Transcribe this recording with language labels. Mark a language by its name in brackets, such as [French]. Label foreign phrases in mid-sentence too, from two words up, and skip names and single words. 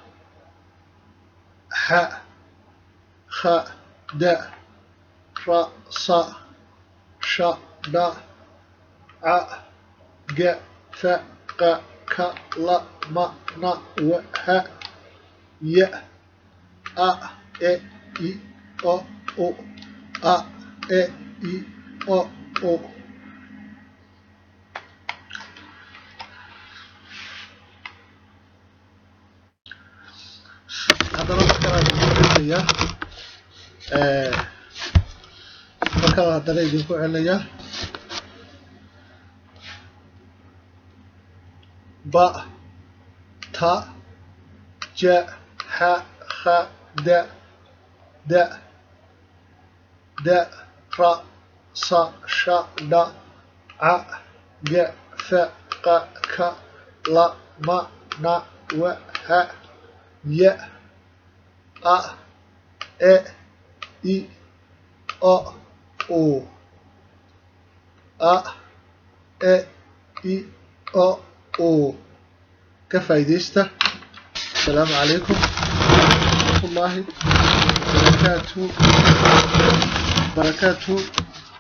[Somali] ha kha da ra sa sha da a ga fa qa ka la ma na wa ha ya A E I O O A E I O O. haddana markale haddana idinku celinaya ba ta ja ha kha da da da ra sa sha da a ga fa qa ka la ma na wa ha ya a e I O O a e I O O. ka faa'iideysta. [Arabic] السلام عليكم ورحمة الله وبركاته.